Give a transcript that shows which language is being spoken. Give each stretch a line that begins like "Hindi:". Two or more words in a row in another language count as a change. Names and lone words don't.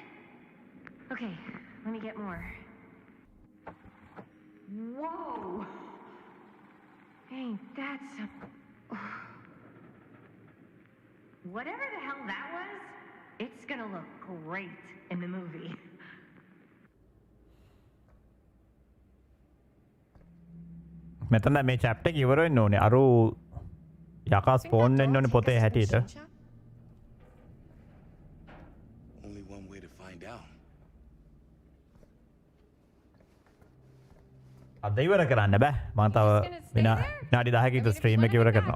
English: Okay, let me get more. Whoa! Ain't that some... Whatever the hell that was, it's gonna look great in the movie.
Sinhala: මෙතන මේ චැප්ටර් එක ඉවර වෙන්න ඕනේ. අරු යකා ස්පෝන් වෙන්න ඕනේ පොතේ හැටියට.
English: Only one way to find out.
Sinhala: අද ඉවර කරන්න බෑ. මම තව විනාඩි 10කින් විතර ස්ට්‍රීම් එක ඉවර කරනවා.